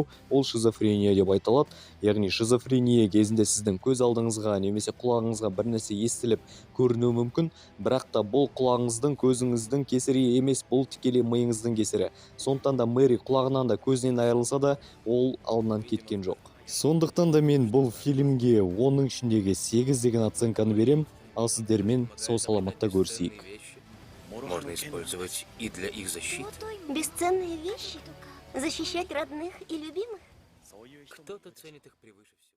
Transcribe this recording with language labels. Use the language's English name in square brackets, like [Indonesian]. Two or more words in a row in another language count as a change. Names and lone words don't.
[Kazakh] Ол шизофрения деп айтылады. Яғни шизофрения кезінде сіздің көз алдыңызға немесе құлағыңызға бір нәрсе естіліп көрінуі мүмкін, бірақ та бұл құлағыңыздың, көзіңіздің кесірі емес, бұл тікелей миыңыздың кесірі. Сондықтан да Мэри құлағынан да көзінен айырылса да, ол алдынан кеткен жоқ. Сондықтан да мен бұл фильмге оның ішіндегі 8 деген оценканы берем, ал сіздермен сау саламатта көрісейік. [Russian] Можно использовать и для их защиты. Бесценные вещи. Защищать родных и любимых. Кто-то ценит их превыше всего.